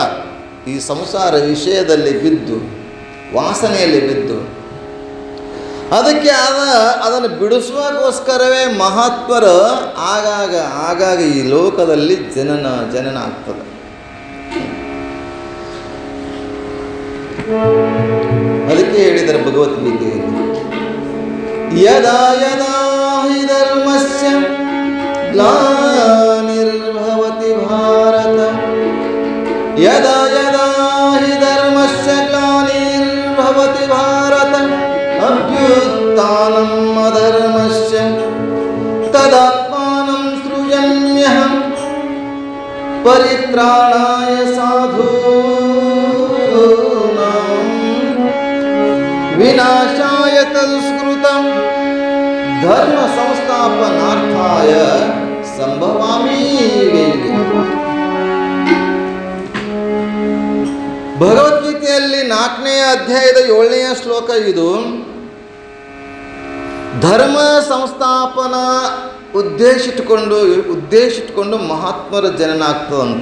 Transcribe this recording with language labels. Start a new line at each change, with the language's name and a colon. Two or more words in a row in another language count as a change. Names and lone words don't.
Kannada: ಈ ಸಂಸಾರ ವಿಷಯದಲ್ಲಿ ಬಿದ್ದು, ವಾಸನೆಯಲ್ಲಿ ಬಿದ್ದು, ಅದಕ್ಕೆ ಅದನ್ನು ಬಿಡಿಸುವಗೋಸ್ಕರವೇ ಮಹಾತ್ಮರು ಆಗಾಗ ಈ ಲೋಕದಲ್ಲಿ ಜನನ ಆಗ್ತದೆ. ಅದಕ್ಕೆ ಹೇಳಿದ್ದಾರೆ ಭಗವದ್ಗೀತೆಯಲ್ಲಿ,
Sanskrit: ಯದಾ ಯದಾ ಹಿ ಧರ್ಮಸ್ಯ ಗ್ಲಾನಿರ್ಭವತಿ ಭಾರತ, ಯದಾ ಯದಾ ಹಿ ಧರ್ಮಸ್ಯ ಗ್ಲಾನಿರ್ಭವತಿ ಭಾರತ ಅಭ್ಯುತ್ಥಾನಂ ಅಧರ್ಮಸ್ಯ ತದಾತ್ಮಾನಂ ಸೃಜನ್ಯಹಂ ಪರಿತ್ರಾಣಾಯ ಸಾಧೂನಾಂ ವಿನಾಶಾಯ ತದುಸ್ಕೃತಂ ಧರ್ಮ ಸಂಸ್ಥಾಪನಾರ್ಥಾಯ ಸಂಭವಾಮಿ.
Kannada: ಭಗವದ್ಗೀತೆಯಲ್ಲಿ 4ನೇ ಅಧ್ಯಾಯದ 7ನೇ ಶ್ಲೋಕ ಇದು.
Sanskrit: ಧರ್ಮ ಸಂಸ್ಥಾಪನಾ
Kannada: ಉದ್ದೇಶಿಟ್ಕೊಂಡು ಮಹಾತ್ಮರ ಜನನ ಆಗ್ತದಂತ.